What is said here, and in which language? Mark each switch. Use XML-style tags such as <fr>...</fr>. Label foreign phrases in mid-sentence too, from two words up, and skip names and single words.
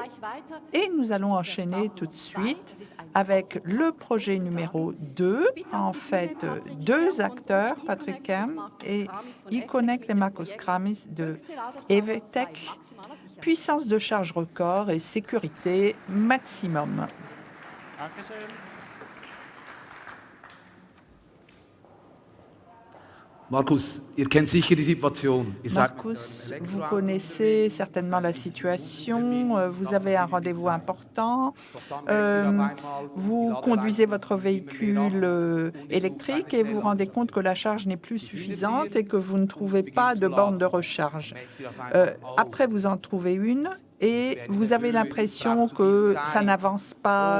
<fr>Et nous allons enchaîner tout de suite avec le projet numéro 2. En fait, deux acteurs, Patrick Kem et Iconnect et Markus Kramis de Evitec, puissance de charge record et sécurité maximum.</fr> <de>Markus, ihr kennt sicher die Situation.</de> <fr>Markus, vous connaissez certainement la situation. Vous avez un rendez-vous important. Vous conduisez votre véhicule électrique et vous vous rendez compte que la charge n'est plus suffisante et que vous ne trouvez pas de borne de recharge. Après, vous en trouvez une et vous avez l'impression que ça n'avance pas.</fr>